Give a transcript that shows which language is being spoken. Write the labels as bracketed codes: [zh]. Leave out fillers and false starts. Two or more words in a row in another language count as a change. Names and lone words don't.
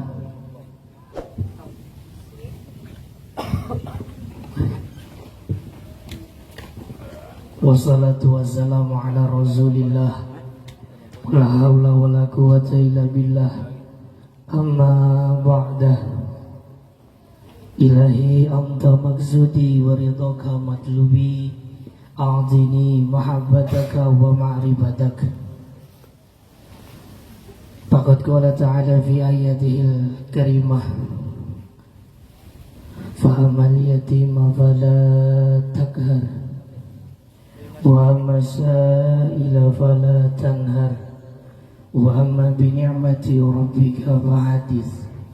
[ar] والصلاة والسلام على رسول الله. لا حول ولا قوة إلا بالله. أما بعد. إلهي أنت مقصودي ورضاك مطلوبي. أعطني محبتك ومعرفتك. فقد قال تعالى في آيته الكريمة فأما اليتيم فلا تقهر وأما السائل فلا تنهر وأما بنعمة ربك فحدث.